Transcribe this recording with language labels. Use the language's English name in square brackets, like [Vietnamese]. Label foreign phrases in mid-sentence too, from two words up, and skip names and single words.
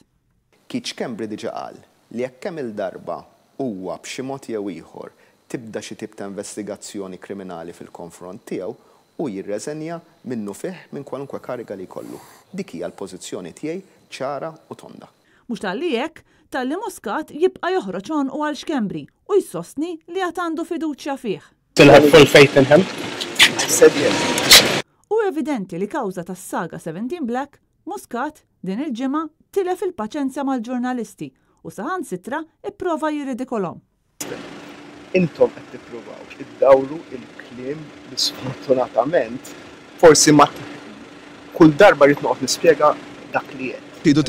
[Maltese] Keith Schembri diġà qal li jekk kemm il-darba huwa b'xi mod jew ieħor tibda xi tip ta' investigazzjoni kriminali fil-konfront tiegħu u jirreżenja minnu fih minn kwalunkwe kariga li jkollu. Dik hija l-pożizzjoni tiegħi ċara u tonda. Mhux talli hekk, talli Muscat jibqa' joħroġ u għal Schembri u jsostni li għad għandu fiduċja fih. [English] Full faith in him. [Maltese] U evidenti li kawża tas-saga 17 Black, Muscat din il-ġimgħa tilef il-paċenzja mal-ġurnalisti u saħansitra ipprova jirridikolhom. Intom qed tippruvaw iddawru il-kliem li sfortunatament forsi ma kull darba rid noqgħod nispjega dak li qed.